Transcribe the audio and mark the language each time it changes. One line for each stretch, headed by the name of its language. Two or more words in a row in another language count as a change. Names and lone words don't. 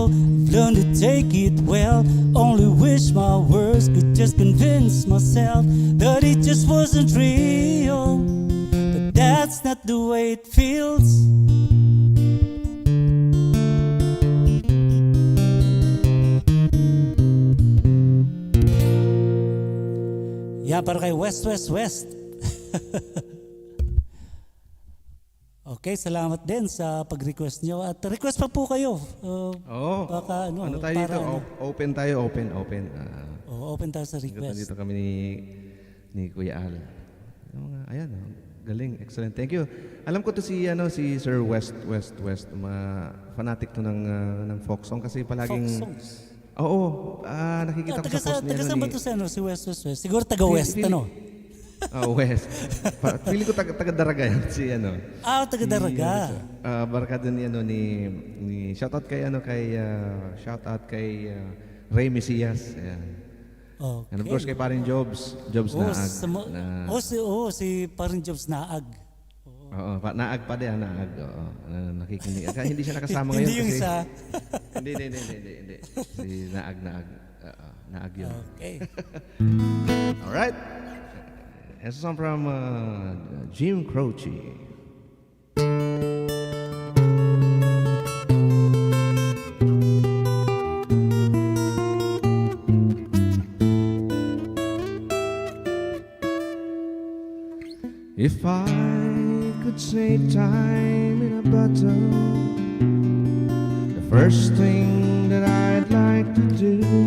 English: I've learned to take it well. Only wish my words could just convince myself that it just wasn't real. But that's not the way it feels. Yeah,
Filipino: para kay West. Okay, salamat din sa pag-request nyo. At request pa po kayo. Baka, ano tayo dito? Open tayo, open. Open tayo sa request. Dito kami ni Kuya Al. Ayan, galing,
English: excellent. Thank you.
Filipino: Alam ko to si Sir West, fanatic to ng
English: folk song
Filipino: kasi palaging
English: Folk songs.
Filipino: Oo, nakikita ko sa post niya. Taga saan ba ito si West? Siguro taga-West, ano? West. Feeling ko taga-Daraga yan, si Taga-Daraga. Barkada ni shoutout kay Ray Mesias. Ayan. Okay.
English: And of course
Filipino: kay paring
English: Jobs Naag.
Filipino: Si paring Jobs Naag. Oo, naag pa din, naag. Oo, nakikinig. Hindi siya nakasama ngayon. Hindi yung kasi, isa. Hindi. Si naag. Naag yun. Okay.
English: All right. It's a song from Jim Croce. If I could save time in a bottle, the first thing that I'd like to do